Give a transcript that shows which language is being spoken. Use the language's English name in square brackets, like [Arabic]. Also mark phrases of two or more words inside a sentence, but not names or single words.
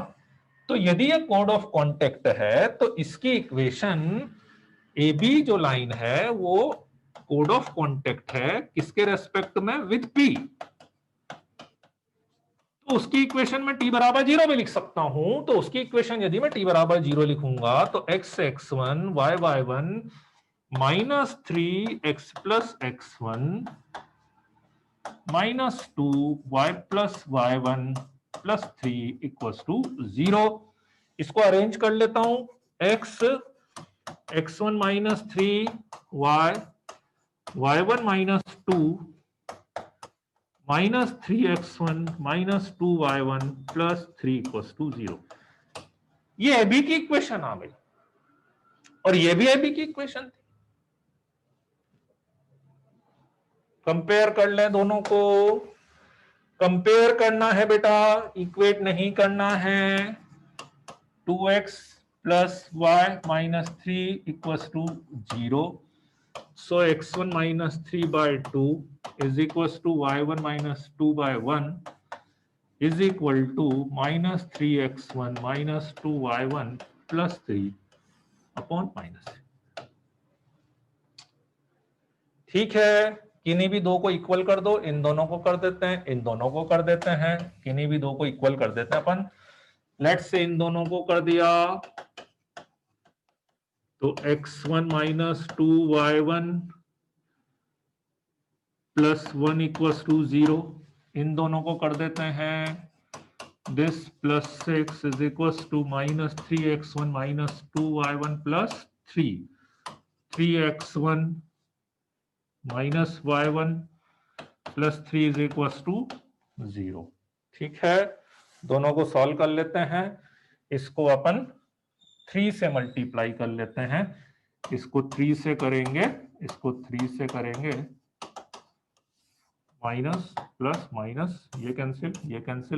[Hindi] तो यदि ये [English] code of contact [Hindi] है तो इसकी इक्वेशन ए बी जो लाइन है वो [English] code of contact [Hindi] है किसके रेस्पेक्ट में? [English] with P. [Hindi] तो उसकी इक्वेशन में t बराबर 0 भी लिख सकता हूं। तो उसकी इक्वेशन यदि मैं t बराबर 0 लिखूंगा तो x x1 y y1 -3x + x1 -2y + y1 + 3 = 0। इसको अरेंज कर लेता हूं। x1 - 3y y1 - 2 -3x1 - 2y1 + 3 = 0। ये एबी की इक्वेशन आ गई और ये भी एबी की इक्वेशन थी। कंपेयर कर लें दोनों को। कंपेयर करना है बेटा, इक्वेट नहीं करना है। 2x + y - 3 = 0। [English] So x1 - 3/2 = y1 - 2/1 = -3x1 - 2y1 + 3 अपॉन -। [Hindi] ठीक है, किन्हीं भी दो को इक्वल कर दो। इन दोनों को कर देते हैं, इन दोनों को कर देते हैं, किन्हीं भी दो को इक्वल कर देते हैं अपन। [English] let's say [Hindi] इन दोनों को कर दिया तो x1 - 2y1 + 1 = 0। इन दोनों को कर देते हैं। this +6 = -3x1 - 2y1 + 3 3x1 - y1 + 3 = 0। ठीक है, दोनों को सॉल्व कर लेते हैं। इसको अपन 3 से मल्टीप्लाई कर लेते हैं। इसको 3 से करेंगे, इसको 3 से करेंगे, [English] minus plus minus, [Hindi] ये कैंसिल, ये कैंसिल।